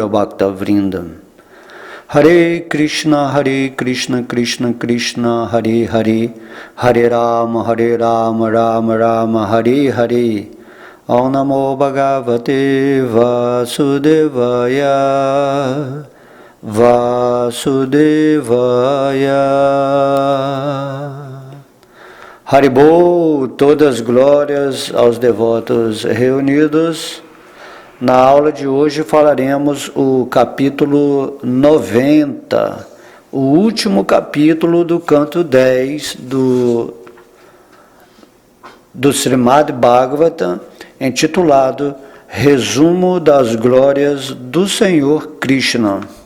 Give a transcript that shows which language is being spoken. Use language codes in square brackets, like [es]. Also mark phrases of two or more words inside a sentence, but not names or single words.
[sa] भक्त वृन्दम् हरे कृष्ण कृष्ण कृष्ण हरे हरे हरे राम राम राम हरे हरे ॐ नमो भगवते वासुदेवाय हरिबोल, [pt] todas glórias aos devotos reunidos. Na aula de hoje falaremos o capítulo 90, o último capítulo do canto 10 do Srimad Bhagavatam, intitulado Resumo das Glórias do Senhor Krishna.